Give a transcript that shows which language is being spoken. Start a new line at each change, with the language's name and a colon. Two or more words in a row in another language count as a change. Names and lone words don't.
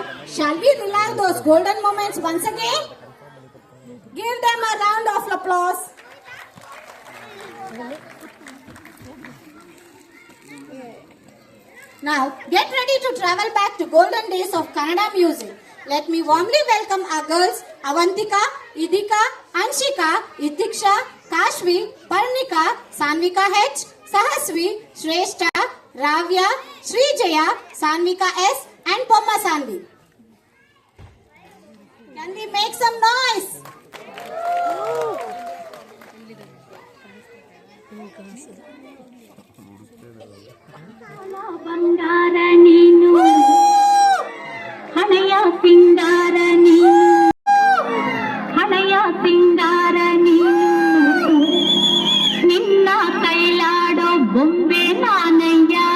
English: Shall we relive those golden moments once again? Give them a round of applause. Now, get ready to travel back to golden days of Kannada music. Let me warmly welcome our girls Avantika, Idika, Anshika, Itiksha, Kashvi, Parnika, Sanvika H, Sahasvi, Shrestha, Ravya, Srijaya, Sanvika S and Pomma Sanvi. Can we make some noise?
Kannada: ಬಂಗಾರ ನೀನು ಹಣೆಯ ಸಿಂಗಾರ ನೀನು ಹಣೆಯ ಸಿಂಗಾರ ನೀನು ನಿನ್ನ ಕೈಲಾಡೋ ಬೊಂಬೆ ನಾನಯ್ಯ